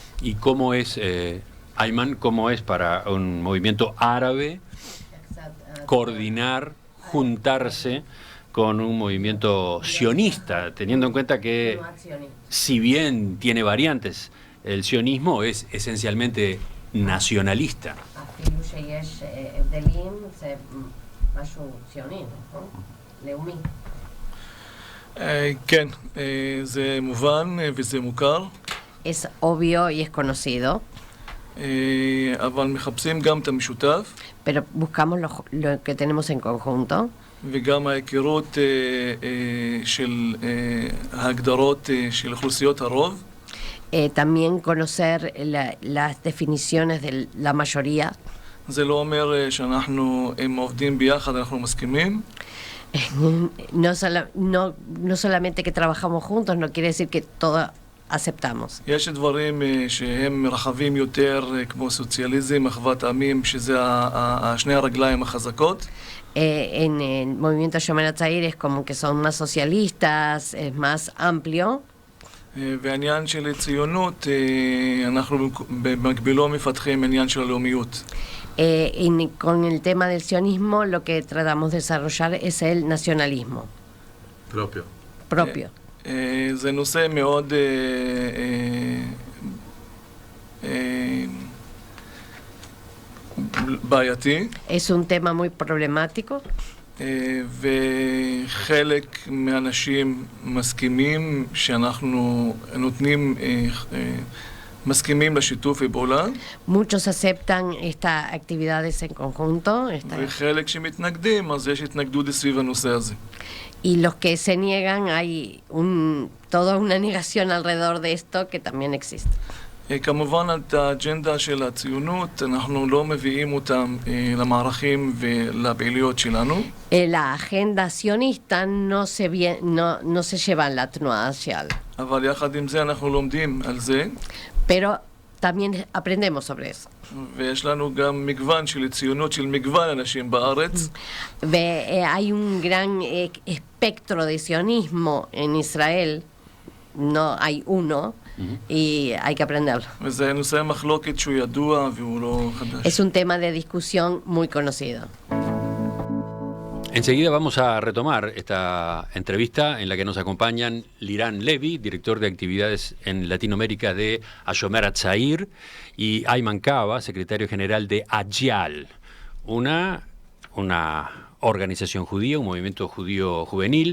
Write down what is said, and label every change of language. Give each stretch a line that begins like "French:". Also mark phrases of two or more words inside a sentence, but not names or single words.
Spanish: ¿Y cómo es, Ayman, cómo es para un movimiento árabe coordinar, juntarse con un movimiento sionista, teniendo en cuenta que, si bien tiene variantes, el sionismo es esencialmente nacionalista?
Hebrew: כן, זה מובן וזה מוכר.
Spanish: Es obvio y es conocido.
Hebrew: אבל מחפשים גם את המשותף.
Spanish: Pero buscamos lo que tenemos en conjunto.
Hebrew: וגם ההיכרות של ההגדרות של אוכלוסיות הרוב.
Spanish: También conocer las definiciones de la mayoría.
Hebrew: זה לא אומר שאנחנו עובדים ביחד, אנחנו מסכימים.
Spanish: No solamente que trabajamos juntos, no quiere decir que todo aceptamos.
Hebrew: יש דברים שהם רחבים יותר, כמו סוציאליזם, אחוות העמים, שזה שני הרגליים החזקות.
Spanish: En el movimiento Shomer Hatzair es como que son más socialistas, es más amplio.
Hebrew: והעניין של ציונות, אנחנו במקבילו מפתחים עניין של הלאומיות.
Spanish: Y con el tema del sionismo lo que tratamos de desarrollar es el nacionalismo propio.
Hebrew: זה נושא מאוד בעייתי.
Spanish: Es un tema muy problemático.
Hebrew: וחלק מהאנשים מסכימים שאנחנו נותנים, מסכימים לשיתוף פעולה.
Spanish: Muchos aceptan estas actividades en conjunto.
Hebrew: וחלק שמתנגדים, אז יש התנגדות סביב הנושא הזה.
Spanish: Y los que se niegan, hay toda una negación alrededor de esto que también existe.
Hebrew: כמובן, את האג'נדה של הציונות, אנחנו לא מביאים אותם למערכים ולפעילויות שלנו.
Spanish: La agenda sionista no se lleva en la
Hebrew: תנועה שלנו. אבל יחד עם זה אנחנו לומדים על זה.
Spanish: Pero también aprendemos sobre eso.
Hebrew: ויש לנו גם מגוון של ציונות של מגוון אנשים בארץ.
Spanish: Hay un gran espectro de sionismo en Israel. No hay uno. Y hay que aprenderlo.
Hebrew: וזה נושא מחלוקת שהוא ידוע והוא לא חדש.
Spanish: Es un tema de discusión muy conocido. Enseguida vamos a retomar esta entrevista en la que nos acompañan Liran Levy, director de actividades en Latinoamérica de Hashomer Hatzair, y Ayman Kaba, secretario general de Ajial, una organización judía, un movimiento judío juvenil.